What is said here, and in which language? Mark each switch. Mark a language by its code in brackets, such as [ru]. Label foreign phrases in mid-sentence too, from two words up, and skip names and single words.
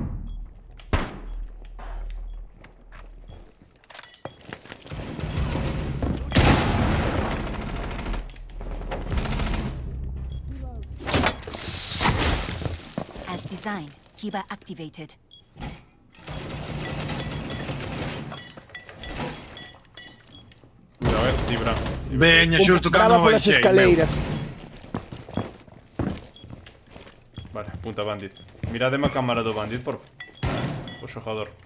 [en] As designed, Kiba activated. [gl] Cuidado, Tibra. Veña, xusto Brava cando polas baixei, meu. escaleiras. Vale, punta Bandit. Mirademe a cámara do Bandit, por o xogador.